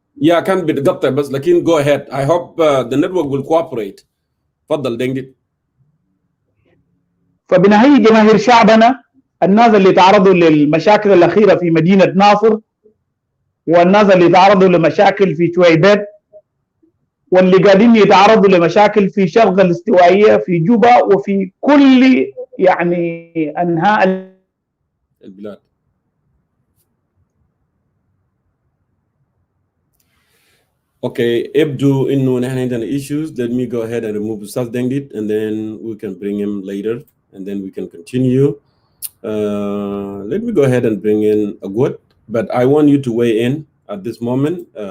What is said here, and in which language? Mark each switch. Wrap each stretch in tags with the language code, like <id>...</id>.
<en>Yeah,</en> <ar>كان بيتقطع بس لكن</ar> <en>go ahead. I hope the network will cooperate.</en> <ar>تفضل دينجي. فبنهي جماهير شعبنا الناس اللي تعرضوا للمشاكل الأخيرة في مدينة ناصر، والناس اللي تعرضوا لمشاكل في شويبات، واللي قاعدين يتعرضوا لمشاكل في شرق الاستوائية في جوبا وفي كل يعني أنحاء البلاد.</ar> <en>Okay,</en> <ar>يبدو إنه نحن عندنا issues.</ar> <en>Let me go ahead and remove Ustaz Dengit, and then we can bring him later, and then we can continue. Let me go ahead and bring in Agwat, but I want you to weigh in at this moment.</en>